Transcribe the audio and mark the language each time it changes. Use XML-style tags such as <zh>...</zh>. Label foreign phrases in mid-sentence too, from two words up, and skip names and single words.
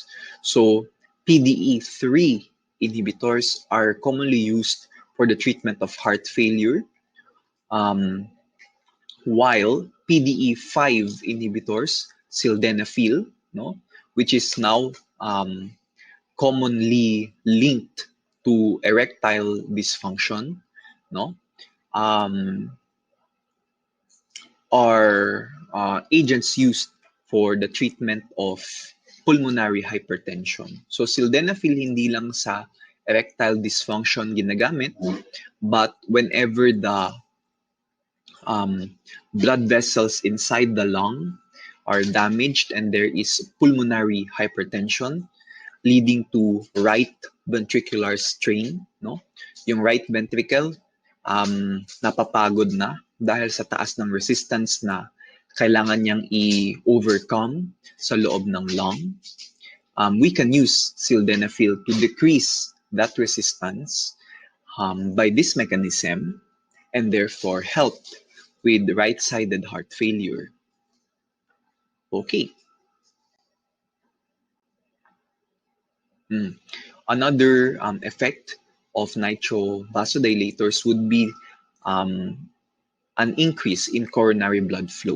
<en>So PDE3 inhibitors are commonly used for the treatment of heart failure, um, while PDE5 inhibitors, sildenafil, no, which is now commonly linked to erectile dysfunction, no, um, are agents used for the treatment of pulmonary hypertension.</en> <tl>So sildenafil hindi lang sa</tl> <en>erectile dysfunction</en> <tl>ginagamit,</tl> <en>but whenever the blood vessels inside the lung are damaged and there is pulmonary hypertension leading to right ventricular strain, no?</en> <tl>Yung</tl> <en>right ventricle</en> <tl>napapagod na dahil sa taas ng resistance na kailangan niyang i-overcome sa loob ng lung.</tl> <en>We can use sildenafil to decrease that resistance by this mechanism and therefore help with right-sided heart failure. Okay. Another effect of nitrovasodilators would be an increase in coronary blood flow.</en>